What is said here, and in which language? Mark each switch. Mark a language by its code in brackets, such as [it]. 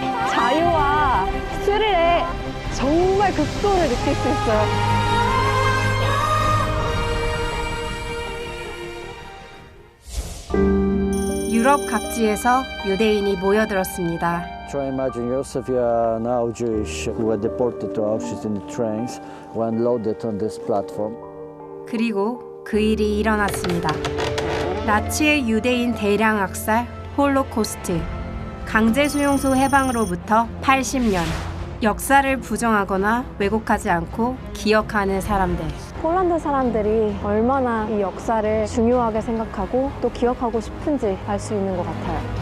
[ko] 자유와 스릴의 정말 극도를 느낄 수 있어요. 유럽 각지에서 유대인이 모여들었습니다. [en] Try imagine yourself you are now Jewish who were deported to Auschwitz in the trains when loaded on this platform. [ko] 그리고 그 일이 일어났습니다. 나치의 유대인 대량 학살, 홀로코스트, 강제수용소 해방으로부터 80년. 역사를 부정하거나 왜곡하지 않고 기억하는 사람들. 폴란드 사람들이 얼마나 이 역사를 중요하게 생각하고 또 기억하고 싶은지 알 수 있는 것 같아요.